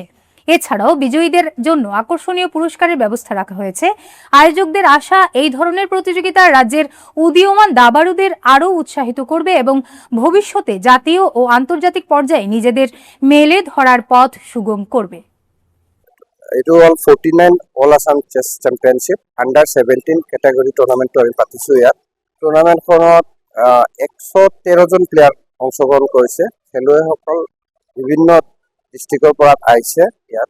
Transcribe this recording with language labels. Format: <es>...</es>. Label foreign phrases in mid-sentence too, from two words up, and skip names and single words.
<bn>এছাড়াও বিজয়ীদের জন্য আকর্ষণীয় পুরস্কারের ব্যবস্থা রাখা হয়েছে। আয়োজকদের আশা, এই ধরনের প্রতিযোগিতা রাজ্যের উদীয়মান দাবাড়ুদের আরও উৎসাহিত করবে এবং ভবিষ্যতে জাতীয় ও আন্তর্জাতিক পর্যায়ে নিজেদের মেলে ধরার পথ সুগম করবে।</bn> <as>এইটো হ'ল 49</as> <en>All Assam Chess Championship Under 17 Category Tournament</en> <as>আমি পাতিছোঁ। ইয়াত টুৰ্ণামেণ্টখনত 113 জন প্লেয়াৰ অংশগ্ৰহণ কৰিছে। খেলুৱৈসকল বিভিন্ন ডিষ্ট্ৰিক্টৰ পৰা আহিছে ইয়াত।</as>